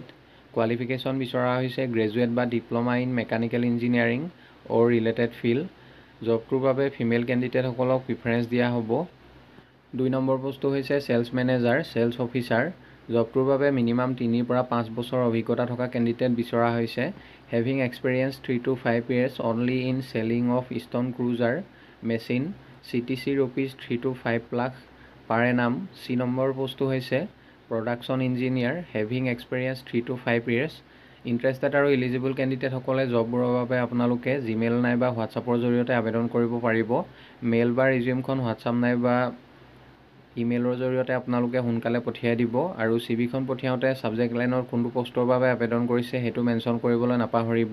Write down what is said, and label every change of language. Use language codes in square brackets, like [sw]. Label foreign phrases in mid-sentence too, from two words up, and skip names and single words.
[as] কোৱালিফিকেশ্যন বিচৰা হৈছে গ্ৰেজুৱেট বা [en] diploma in mechanical engineering or related field. [as] জবটোৰ বাবে [en] female candidatesকলক [as] প্ৰিফাৰেঞ্চ দিয়া হ'ব। 2 নম্বৰ পোষ্টটো হৈছে [en] sales manager, sales officer. [as] জবটোৰ বাবে মিনিমাম 3 পৰা 5 বছৰ অভিজ্ঞতা থকা কেণ্ডিডেট বিচৰা হৈছে। [en] having experience 3 to 5 years only in selling of stone crusher machine, CTC ₹3 to 5 লাখ per annum. [as] C নম্বৰ পোষ্টটো হৈছে [en] production engineer, having experience 3 to 5 years। [as] ইণ্টাৰেষ্টেড আৰু ইলিজিবল কেণ্ডিডেটসকলে জববোৰৰ বাবে আপোনালোকে জিমেইল নাইবা হোৱাটছআপৰ জৰিয়তে আবেদন কৰিব পাৰিব। মেইল বা ৰিজিউমখন হোৱাটছআপ নাইবা ইমেইলৰ জৰিয়তে আপোনালোকে সোনকালে পঠিয়াই দিব আৰু CVখন পঠিয়াওঁতে [en] subject lineত [as] কোনটো পোষ্টৰ বাবে আবেদন কৰিছে সেইটো মেনশ্যন কৰিবলৈ নাপাহৰিব।